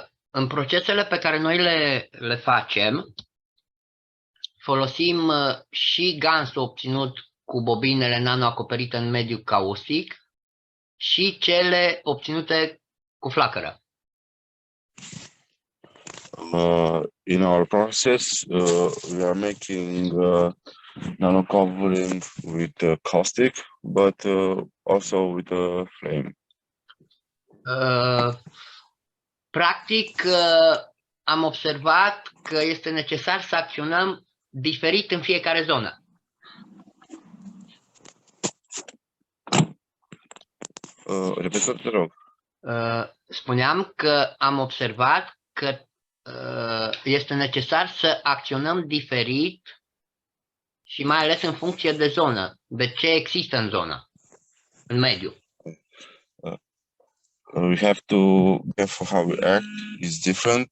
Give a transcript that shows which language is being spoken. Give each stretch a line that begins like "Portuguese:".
Romanian: În procesele pe care noi le facem, folosim și gansul obținut cu bobinele nano acoperite în mediul caustic și cele obținute cu flacără.
English: In our process, we are making nano covering with caustic, but also with flame.
Romanian: Practic, am observat că este necesar să acționăm diferit în fiecare zonă. Repetă, te rog. Spuneam că am observat că este necesar să acționăm diferit și mai ales în funcție de zonă, de ce există în zonă. în mediu.
English: We have to, therefore, how we act is different.